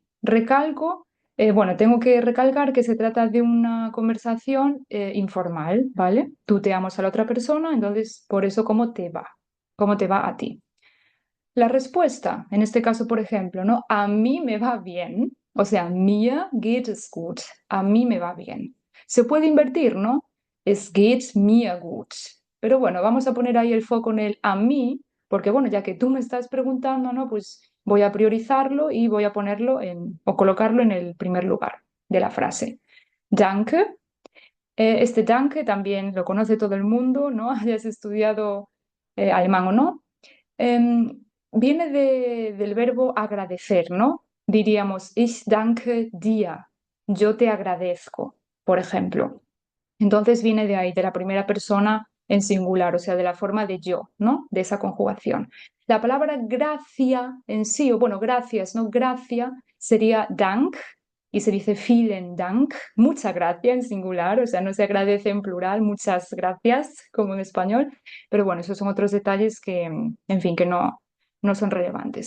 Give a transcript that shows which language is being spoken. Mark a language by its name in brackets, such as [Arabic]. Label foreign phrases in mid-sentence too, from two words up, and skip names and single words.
[Spanish] Recalco, bueno, tengo que recalcar que se trata de una conversación informal, ¿vale? Tú te amas a la otra persona, entonces por eso, ¿cómo te va? ¿Cómo te va a ti? La respuesta, en este caso, por ejemplo, ¿no? A mí me va bien, o sea, [German] mir geht es gut, [Spanish] a mí me va bien. Se puede invertir, ¿no? [German] Es geht mir gut. [Spanish] Pero bueno, vamos a poner ahí el foco en el a mí, porque bueno, ya que tú me estás preguntando, ¿no? Pues voy a priorizarlo y voy a ponerlo o colocarlo en el primer lugar de la frase. Danke. Este danke también lo conoce todo el mundo, ¿no? Hayas estudiado alemán o no. Viene del verbo agradecer, ¿no? Diríamos, [German] ich danke dir, [Spanish] yo te agradezco, por ejemplo. Entonces viene de ahí, de la primera persona en singular, o sea, de la forma de yo, ¿no? De esa conjugación. La palabra gracia en sí, o bueno, gracias, ¿no? Gracia sería dank y se dice [German] vielen Dank, [Spanish] mucha gracia en singular, o sea, no se agradece en plural, muchas gracias, como en español, pero bueno, esos son otros detalles que, en fin, que no son relevantes.